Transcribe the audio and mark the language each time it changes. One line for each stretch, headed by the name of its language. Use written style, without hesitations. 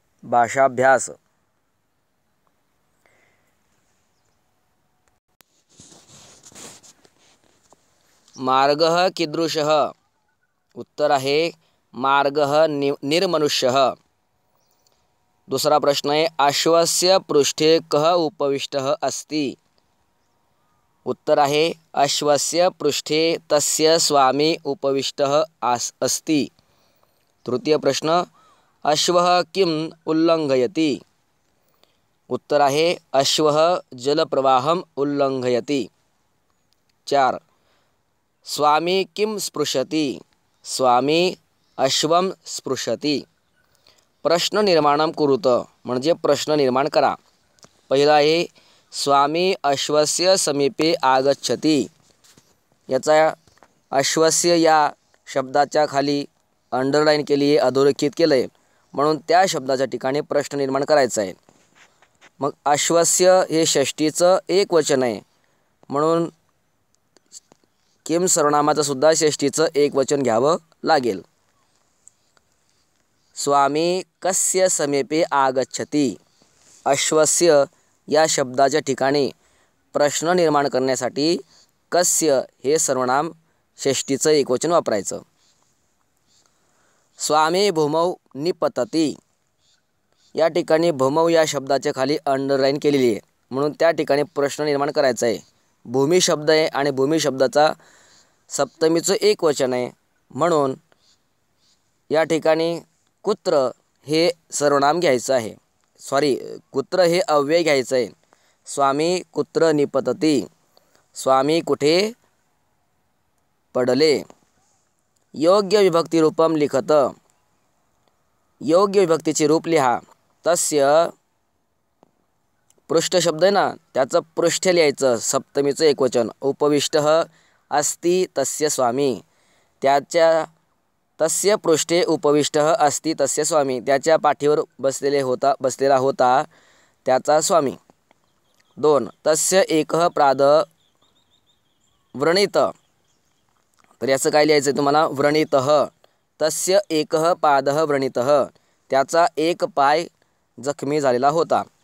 Sanskrit: भाषाभ्यास. मार्गः कीदृशः. उत्तर आहे मार्गः निर्मनुष्यः.
Marathi: दुसरा प्रश्न आहे
Sanskrit: अश्वस्य पृष्ठे कः उपविष्टः अस्ति. उत्तर आहे अश्वस्य पृष्ठे तस्य स्वामी उपविष्टः अस्ति. तृतीय प्रश्न अश्वः किम् उल्लंघयति. उत्तर आहे अश्वः जलप्रवाहम् उल्लंघयति. 4. स्वामी किं स्पृशति. स्वामी अश्वं स्पृशति. प्रश्न निर्माणं कुरुत
Marathi: म्हणजे प्रश्न निर्माण करा. पहिला आहे
Sanskrit: स्वामी अश्वस्य समीपे आगच्छति.
Marathi: याचा अश्वस्य या शब्दाच्या खाली अंडरलाईन केली आहे, अधोरेखित केलं आहे, म्हणून त्या शब्दाच्या ठिकाणी प्रश्न निर्माण करायचा आहे. मग अश्वस्य हे षष्टीचं एक वचन आहे म्हणून किम सर्वनामाचं सुद्धा षष्टीचं एक वचन घ्यावं लागेल.
Sanskrit: स्वामी कस्य समीपे आगच्छति.
Marathi: अश्वस्य या शब्दाच्या ठिकाणी प्रश्न निर्माण करण्यासाठी कस्य हे सर्वनाम षष्ठीचं एकवचन वापरायचं.
Sanskrit: स्वामी भूमौ निपतति.
Marathi: या ठिकाणी भूमौ या शब्दाच्या खाली अंडरलाईन केलेली आहे, म्हणून त्या ठिकाणी प्रश्न निर्माण करायचा आहे. भूमी शब्द आहे आणि भूमी शब्दाचा सप्तमीचं एकवचन आहे, म्हणून या ठिकाणी कुत्र हे सर्वनाम घ्यायचं आहे. कुत्र हे अव्यय घ्यायचं आहे.
Sanskrit: स्वामी कुत्र निपतति.
Marathi: स्वामी कुठे पडले.
Sanskrit: योग्य विभक्ती रूपम लिखत.
Marathi: योग्य विभक्तीचे रूप लिहा. तस्य पृष्ठ शब्द आहे ना, त्याचं पृष्ठ लिहायचं सप्तमीचं एकवचन.
Sanskrit: उपविष्टः अस्ति तस्य स्वामी. त्याच्या तस्य पृष्ठे उपविष्टः अस्ति तस्य स्वामी.
Marathi: त्याच्या पाठीवर बसलेला होता त्याचा स्वामी.
Sanskrit: 2. तस्य एकः पादः व्रणित.
Marathi: तर याचं काय लिहायचं तुम्हाला. व्रणितः.
Sanskrit: तस्य एकः पादः व्रणितः.
Marathi: त्याचा एक पाय जखमी झालेला होता.